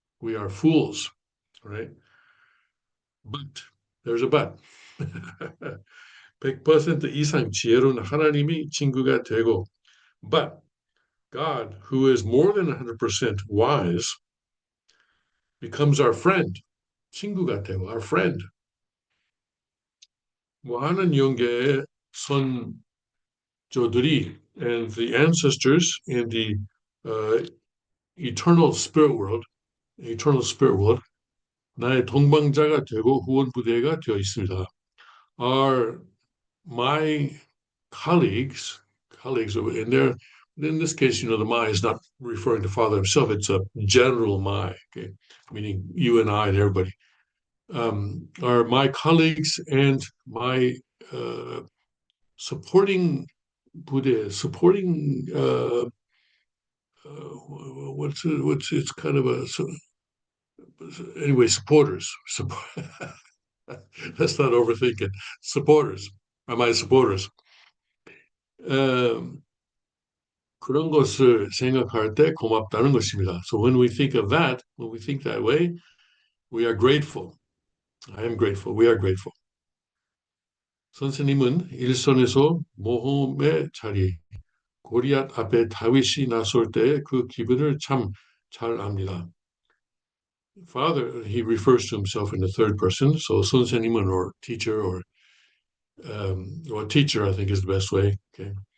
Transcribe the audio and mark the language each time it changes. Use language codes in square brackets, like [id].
[en] We are fools, right? But there's a but. [ko] 100% 이상 지혜로운 하나님이 친구가 되고, [en] but God, who is more than 100% wise, becomes our friend. [ko] 친구가 되고, [en] our friend. [ko] 뭐 하는 영계의 선조들이 [en] and the ancestors in the uh, eternal spirit world, [ko] 나의 동반자가 되고 후원 부대가 되어 있습니다. [en] Are my colleagues, and they're in this case, the my is not referring to Father himself; it's a general my, okay, meaning you and I and everybody. Are my colleagues and my supporting Buddha, supporting what's it's kind of a anyway supporters. Let's not overthink it. Supporters are my supporters. [ko] Um, 그런 것을 생각할 때 고맙다는 것입니다. [en] So when we think that way, we are grateful. I am grateful. We are grateful. [ko] 선생님은 일선에서 모험의 자리, 고리앗 앞에 다윗이 나설 때 그 기분을 참 잘 압니다. [en] Father, he refers to himself in the third person. So [ko] 선생님은 [en] or teacher or teacher, I think is the best way. Okay.